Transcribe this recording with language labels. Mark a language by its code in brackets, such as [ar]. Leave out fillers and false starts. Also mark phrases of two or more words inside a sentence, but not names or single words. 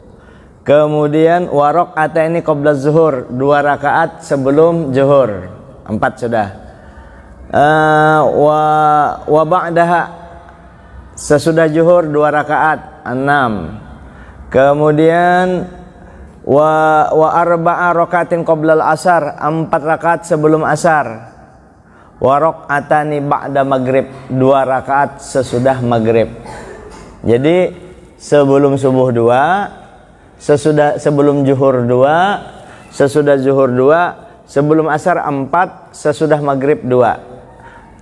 [id] Kemudian [ar] وركعتين قبل الظهر, [id] 2 rakaat sebelum zuhur. 4 sudah. [ar] وبعدها, [id] sesudah zuhur 2 rakaat, 6. Kemudian [ar] وأربع ركعات قبل العصر, [id] 4 rakaat sebelum asar. [ar] وركعتين بعد المغرب, [id] 2 rakaat sesudah maghrib. Jadi sebelum subuh 2, sebelum zuhur 2, sesudah zuhur 2, sebelum asar 4, sesudah maghrib 2.